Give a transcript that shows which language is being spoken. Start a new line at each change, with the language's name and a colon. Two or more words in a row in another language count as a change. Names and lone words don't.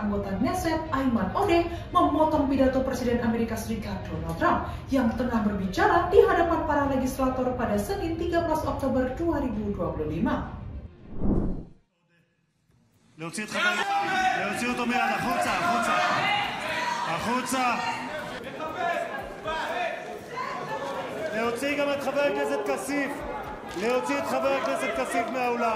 Indonesian: anggota Knesset Ayman Odeh memotong pidato Presiden Amerika Serikat Donald Trump yang tengah berbicara di hadapan para legislator pada Senin 13 Oktober 2025.
Hebrew: להוציא אותו מיד, החוצה, החוצה. החוצה. להוציא גם את חבר הכנסת כסיף. להוציא את חבר הכנסת כסיף מהאולם.